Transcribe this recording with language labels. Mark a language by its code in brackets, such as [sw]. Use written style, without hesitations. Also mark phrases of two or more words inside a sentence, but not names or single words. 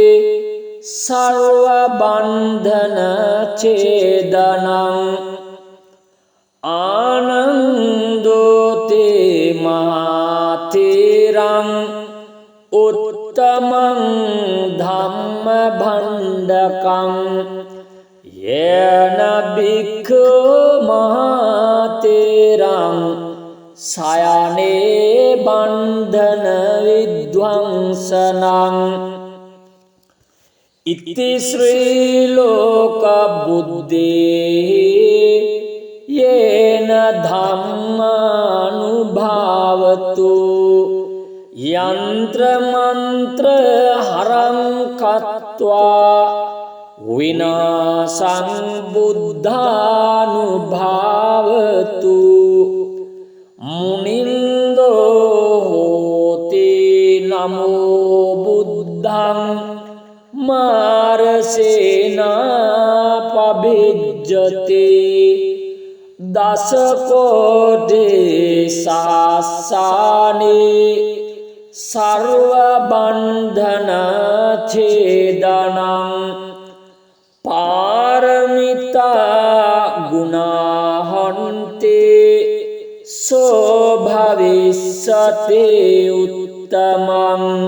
[pi] सर्वबन्धनच्छेदनम् आनन्दोते महातेरम् उत्तमं धम्मभण्डकम् येन भिक्खु महातेरं सायाने बन्धन विध्वंसनं इति श्रीलोक बुद्धेः येन ධම්මානුභාවතු යන්ත්‍ර මන්ත්‍ර හරං කତ୍වා විනාසං බුද්ධානුභාවතු මුනින්දෝ හෝති නමෝ බුද්ධං මාරසේනා පබිජ්ජති දසකෝටි සාසානේ සර්ව බන්ධන ඡේදනං පාරමිතා ගුණාහන්තේ සෝ භවිස්සති උත්තමං